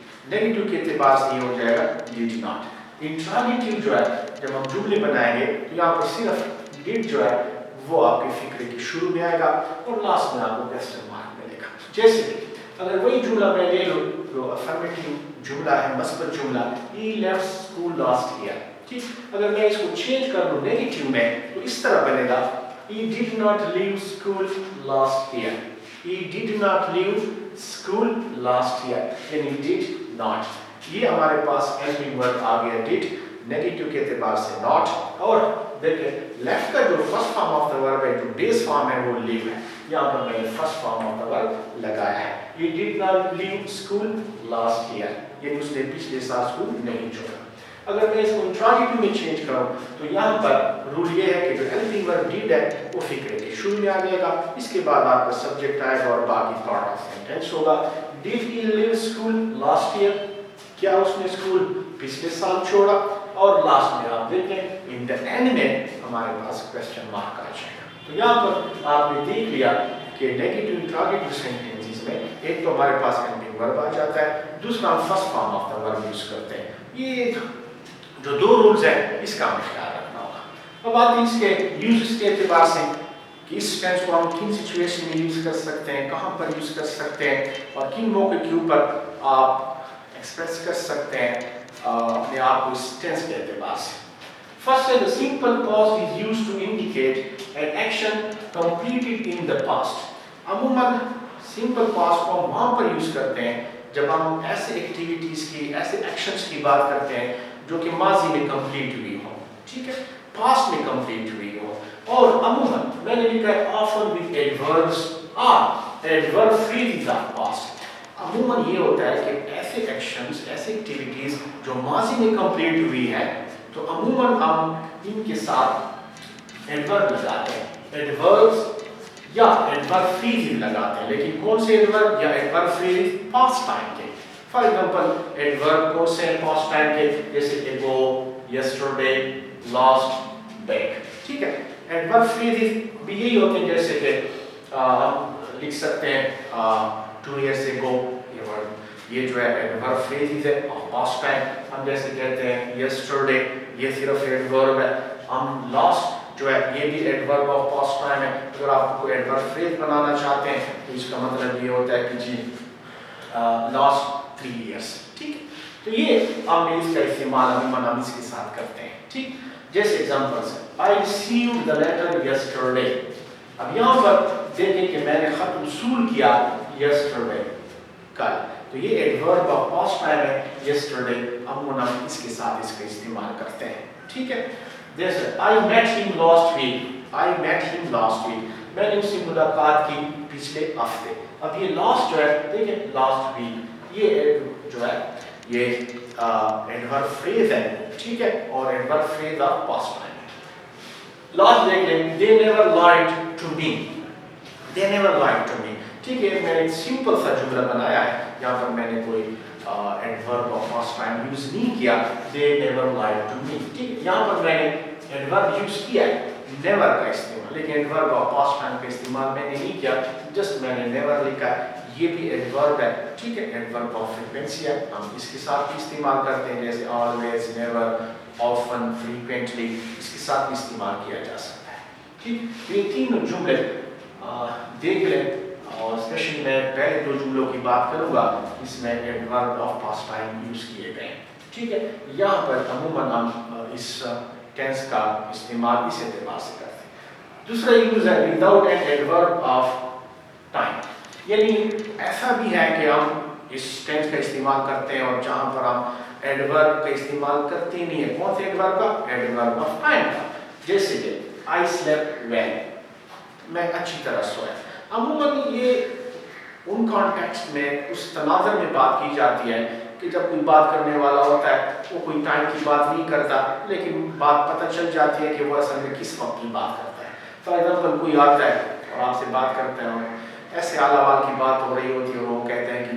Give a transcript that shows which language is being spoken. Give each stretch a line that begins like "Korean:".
Urdu: Negative کے اعتبار سے یہ ہو جائے گا ڈیڈ ناٹ. انٹراگیٹو جو ہے جب ہم جملے بنائیں گے تو یہاں پر صرف ڈیڈ جو ہے وہ آپ کے فکرے کے شروع میں آئے گا اور لاسٹ میں آپ کو کوسچن مارک ملے گا. جیسے کہ اگر وہی جملہ میں لے لوں جو افرمیٹیو جملہ ہے, مثبت جملہ,
English: he left school last year.
Urdu: ٹھیک, اگر میں اس کو چینج کر لوں نیگیٹو میں تو اس طرح بنے گا
English: he did not leave school last year. he did not leave school last year. یعنی did not.
Urdu: یہ ہمارے پاس helping verb آ گیا did, نیگیٹو کے اعتبار سے not. اور دیکھیں لیفٹ کا جو فرسٹ فارم آف دا ورب ہے, جو بیس فارم ہے وہ لیو ہے. یہاں پر میں نے فرسٹ فارم آف دا ورب لگایا ہے.
English: he did not leave school last year.
Urdu: یعنی اس نے پچھلے سال اسکول نہیں چھوڑا. اگر میں اس کو انٹراگیٹو میں چینج کروں تو یہاں پر رول یہ ہے کہ جو ہیلپنگ ورب ڈیڈ ہے وہ فکرے کے شروع میں آ جائے گا, اس کے بعد آپ کا سبجیکٹ آئے گا اور باقی پارٹ آف سینٹینس ہوگا.
English: Did he leave school last year?
Urdu: کیا اس نے اسکول پچھلے سال چھوڑا؟ اور لاسٹ میں آپ دیکھیں ان دا اینڈ میں ہمارے پاس کوسچن مارک آ جائے گا. تو یہاں پر آپ نے دیکھ لیا کہ نیگیٹو انٹراگیٹو سینٹینسز میں ایک تو ہمارے پاس ہیلپنگ ورب آ جاتا ہے, دوسرا ہم فرسٹ فارم آف دا ورب یوز کرتے ہیں. یہ جو دو رولز ہیں اس کا ہمیں خیال رکھنا ہوگا. اب آتے ہیں اس کے یوزز کے اعتبار سے کہ اس ٹینس کو ہم کن سچویشن میں یوز کر سکتے ہیں, کہاں پر یوز کر سکتے ہیں اور کن موقع کے اوپر آپ ایکسپریس کر سکتے ہیں اپنے آپ کو اس ٹینس کے اعتبار سے.
English: First, the simple past is used to indicate an action completed in the past.
Urdu: عموماً simple past کو ہم وہاں پر یوز کرتے ہیں جب ہم ایسے ایکٹیویٹیز کی, ایسے ایکشنز کی بات کرتے ہیں جو کہ ماضی میں کمپلیٹ ہوئی ہو, ٹھیک ہے, پاسٹ میں کمپلیٹ ہوئی ہو. اور عموماً میں نے لکھا ہے
English: often with adverbs or adverb phrases of past.
Urdu: عموماً یہ ہوتا ہے کہ ایسے ایکشنز, ایسے ایکٹیویٹیز جو ماضی میں کمپلیٹ ہوئی ہے تو عموماً ہم ان کے ساتھ ایڈورب لگاتے ہیں, ایڈوربس یا ایڈورب فریز لگاتے ہیں. لیکن کون سے ایڈورب یا ایڈورب فریز؟ پاسٹ ٹائم کے. فار ایگزامپل ایڈورب کون سے پاسٹ ٹائم کے, جیسے ایگو, یسٹرڈے, لاسٹ, بیک. ٹھیک ہے, ایڈورب فریز بھی یہی ہوتے ہیں جیسے کہ ہم لکھ سکتے ہیں 2 years ago. یہ جو ہے ایڈورب فریز ہے پاسٹ ٹائم. ہم جیسے کہتے ہیں یسٹرڈے, یہ صرف ایڈورب ہے. ہم لاسٹ جو ہے یہ بھی ایڈورب آف پاسٹ ٹائم ہے. اگر آپ کو ایڈورب فریز بنانا چاہتے ہیں تو اس کا مطلب یہ ہوتا ہے کہ جی لاسٹ 3 years. ٹھیک ہے, تو یہ ہم نے اس کا استعمال ہم اس کے ساتھ کرتے ہیں. ٹھیک, جیسے
English: Examples ہے I received the letter yesterday.
Urdu: اب یہاں پر دیکھیں کہ میں نے خط وصول کیا yesterday, کل. تو یہ ایڈورب آف پاسٹ ٹائم ہے yesterday. ہم اس کے ساتھ اس کا استعمال کرتے ہیں. ٹھیک ہے, جیسے
English: I met him last week. I met him last week.
Urdu: میں نے اس سے ملاقات کی پچھلے ہفتے. اب یہ لاسٹ جو ہے دیکھیں last week, یہ جو ہے یہ ایڈورب فریز ہے. ٹھیک ہے, اور adverb freeze of past time.
English: last
Urdu: دیکھ لیں
English: they never lied to me. They never lied to me.
Urdu: ٹھیک ہے, میں نے ایک سمپل سا جملہ بنایا ہے, یہاں پر میں نے کوئی adverb of past time use نہیں کیا.
English: They never lied to me.
Urdu: ٹھیک ہے, یہاں پر میں نے ایڈورب یوز کیا ہے never کا استعمال, لیکن ایڈورب آف پاسٹ ٹائم کا استعمال میں نے نہیں کیا, جسٹ میں نے never لکھا ہے. یہ بھی ایڈورب ہے. ٹھیک ہے, ایڈورب آف فریکوینسی ہے, ہم اس کے ساتھ بھی استعمال کرتے ہیں جیسے
English: always, never, often, frequently,
Urdu: اس کے ساتھ بھی استعمال کیا جا سکتا ہے. ٹھیک, یہ تین جملے دیکھ لیں اور اسپیشلی میں پہلے 2 جملوں کی بات کروں گا, اس میں adverb of past time use کیے گئے. ٹھیک ہے, یہاں پر عموماً ہم اس ٹینس کا استعمال اس اعتبار سے کرتے ہیں.
English: دوسرا یوز ہے without an adverb of time.
Urdu: یعنی ایسا بھی ہے کہ ہم اس ٹینس کا استعمال کرتے ہیں اور جہاں پر ہم ایڈورب کا استعمال کرتے نہیں ہیں. کون سے ایڈورب کا؟ ایڈورب آف ٹائم کا. جیسے کہ
English: I slept well.
Urdu: میں اچھی طرح سویا. عموماً یہ ان کانٹیکسٹ میں اس تناظر میں بات کی جاتی ہے کہ جب کوئی بات کرنے والا ہوتا ہے وہ کوئی ٹائم کی بات نہیں کرتا, لیکن بات پتہ چل جاتی ہے کہ وہ اصل میں کس وقت کی بات کرتا ہے. فار ایگزامپل کوئی آتا ہے اور آپ سے بات کرتا ہے اور ایسے اعلیٰ کی بات ہو رہی ہوتی ہے اور وہ کہتے ہیں کہ